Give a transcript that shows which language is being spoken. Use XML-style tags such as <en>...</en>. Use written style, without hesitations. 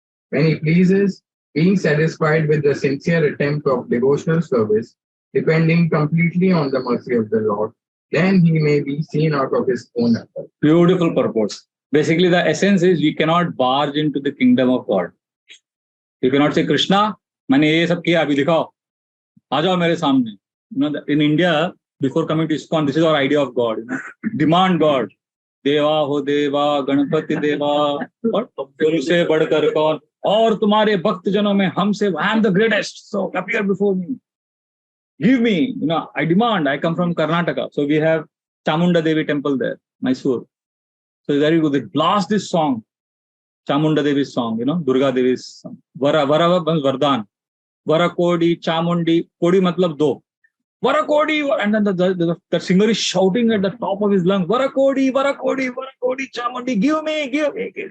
<en>When he pleases, being satisfied with the sincere attempt of devotional service, depending completely on the mercy of the Lord, then he may be seen out of his own effort. Beautiful purpose. Basically, the essence is we cannot barge into the kingdom of God. You cannot say, Krishna,</en> <hi>मैंने ये सब किया, अभी दिखाओ, आ जाओ मेरे सामने.</hi> <en>In India, before coming to ISKCON, this is our idea of God. Demand God.</en> <hi>देवा हो देवा, गणपति देवा, और तुमसे बढ़कर कौन, और तुम्हारे भक्त जनों में हमसे,</hi> <en>I am the greatest, so appear before me. Give me, I demand. I come from Karnataka, so we have Chamunda Devi temple there, Mysore. So it's very good. They blast this song, Chamunda Devi's song, Durga Devi's song. Vara Vardhan. Vara Kodi, Chamundi, Kodi</en> <hi>matlab do.</hi> <en>Vara Kodi, and then the singer is shouting at the top of his lungs,</en> <kn>Vara Kodi, Vara Kodi, Vara Kodi, Chamundi,</kn> <en>give me, give me.</en>